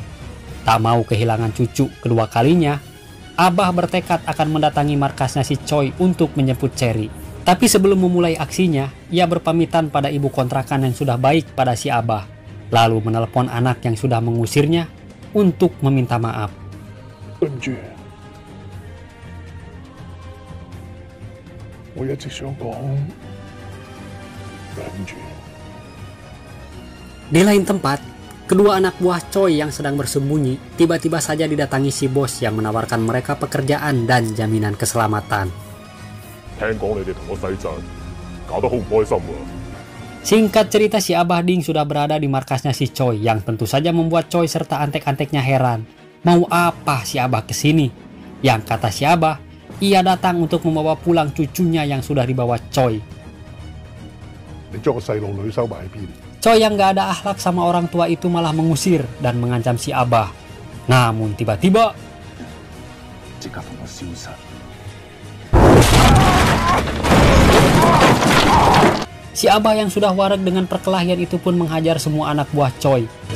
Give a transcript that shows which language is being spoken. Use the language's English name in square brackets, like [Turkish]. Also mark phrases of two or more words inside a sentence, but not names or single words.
[Indonesian] Tak mau kehilangan cucu kedua kalinya, Abah bertekad akan mendatangi markasnya si Choi untuk menjemput Cherry. Tapi sebelum memulai aksinya, ia berpamitan pada ibu kontrakan yang sudah baik pada si Abah, lalu menelpon anak yang sudah mengusirnya untuk meminta maaf. [Cantonese] 我一直想講忍住。 [Indonesian] Di lain tempat, kedua anak buah Choi yang sedang bersembunyi tiba-tiba saja didatangi si bos yang menawarkan mereka pekerjaan dan jaminan keselamatan. [Cantonese] 聽講你哋同我洗陣，搞得好唔開心喎。 [Indonesian] Singkat cerita, si Abah Ding sudah berada di markasnya si Choi yang tentu saja membuat Choi serta antek-anteknya heran. Mau apa si Abah kesini? Yang kata si Abah, ia datang untuk membawa pulang cucunya yang sudah dibawa Choi. [Cantonese] 你將個細路女收埋喺邊？ [Indonesian] Choi yang gak ada akhlak sama orang tua itu malah mengusir dan mengancam si Abah. Namun tiba-tiba [Cantonese] 即刻同我消失！ [Indonesian] si Abah yang sudah warak dengan perkelahian itu pun menghajar semua anak buah Choi.